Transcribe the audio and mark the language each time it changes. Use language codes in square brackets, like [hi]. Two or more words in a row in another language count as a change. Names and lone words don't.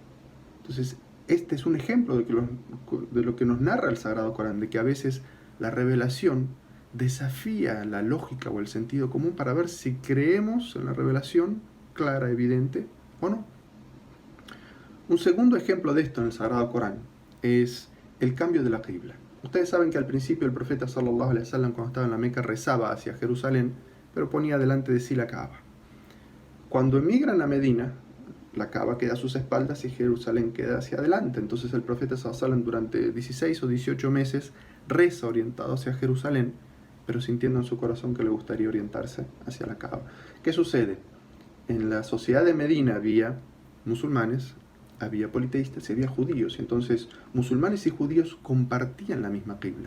[es] Entonces, este es un ejemplo de lo que nos narra el Sagrado Corán, de que a veces la revelación desafía la lógica o el sentido común para ver si creemos en la revelación clara, evidente o no. Un segundo ejemplo de esto en el Sagrado Corán es el cambio de la qibla. Ustedes saben que al principio el profeta [ar] صلى الله عليه وسلم, [es] cuando estaba en la Meca, rezaba hacia Jerusalén, pero ponía delante de sí la Kaaba. Cuando emigran a Medina, la Kaaba queda a sus espaldas y Jerusalén queda hacia adelante. Entonces el profeta [ar] صلى الله عليه وسلم [es] durante 16 o 18 meses reza orientado hacia Jerusalén, pero sintiendo en su corazón que le gustaría orientarse hacia la Kaaba. ¿Qué sucede? En la sociedad de Medina había musulmanes, había politeístas y había judíos. Entonces musulmanes y judíos compartían la misma qibla.